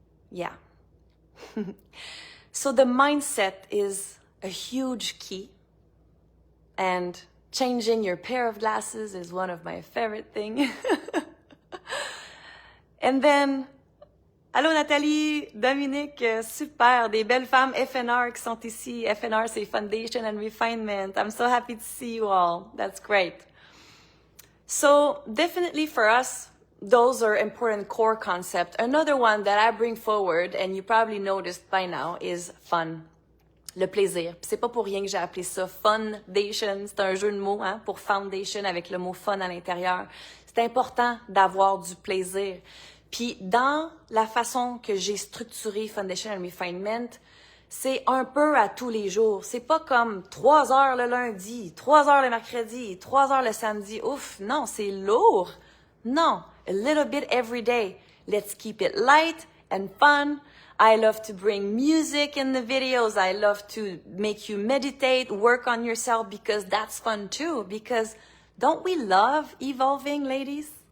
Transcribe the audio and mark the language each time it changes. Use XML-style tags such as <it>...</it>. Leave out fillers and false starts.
<en>Yeah. So the mindset is a huge key, and changing your pair of glasses is one of my favorite things. And then,</en> <fr>allô Nathalie, Dominique, super, des belles femmes FNR qui sont ici. FNR, c'est Foundation and Refinement.</fr> <en>I'm so happy to see you all. That's great. So definitely for us, those are important core concepts. Another one that I bring forward, and you probably noticed by now, is fun.</en> <fr>Le plaisir. C'est pas pour rien que j'ai appelé ça Foundation. C'est un jeu de mots, hein, pour foundation avec le mot fun à l'intérieur. C'est important d'avoir du plaisir. Puis dans la façon que j'ai structuré Foundation and Refinement, c'est un peu à tous les jours. C'est pas comme 3 heures le lundi, 3 heures le mercredi, 3 heures le samedi. Ouf, non, c'est lourd.</fr> <en>Non, a little bit every day. Let's keep it light and fun. I love to bring music in the videos. I love to make you meditate, work on yourself, because that's fun too. Because don't we love evolving, ladies?</en>